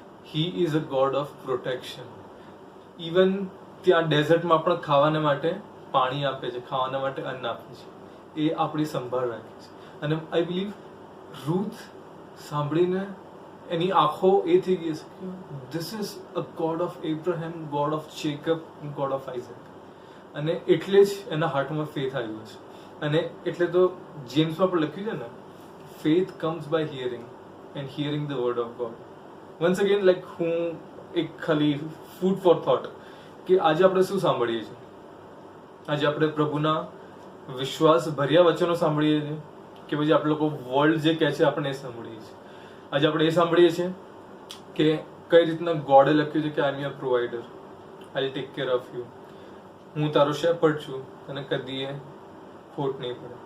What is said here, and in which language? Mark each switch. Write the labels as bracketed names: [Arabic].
[English] He is a god of protection. [Gujarati] Even ત્યાં ડેઝર્ટમાં પણ ખાવાને માટે પાણી આપે છે, ખાવાના માટે અન્ન આપે છે, એ આપણી સંભાળ રાખે છે. અને આઈ બિલીવ રૂથ સાંભળીને એની આંખો એ થઈ ગઈ છે કે [English] This is a God of Abraham, God of Jacob, God of Isaac. [Gujarati] અને એટલે જ એના હાર્ટમાં ફેથ આવ્યો છે. અને એટલે તો જેમ્સમાં પણ લખ્યું છે ને, [English] faith comes by hearing and hearing the word of God. Once again, like [Gujarati] હું એક ખાલી [English] food for thought [Gujarati] કે આજે આપણે શું સાંભળીએ છીએ? આજે આપણે પ્રભુના વિશ્વાસ ભર્યા વચનો સાંભળીએ છીએ કે પછી આપણે લોકો વર્લ્ડ જે કહે છે આપણે એ સાંભળીએ છીએ? આજે આપણે એ સાંભળીએ છીએ કે કઈ રીતના ગોડે લખ્યું છે કે [English] I am your provider, I will take care of you, [Gujarati] હું તારો શેપર્ડ છું, તને કદી ખોટ નહીં પડે.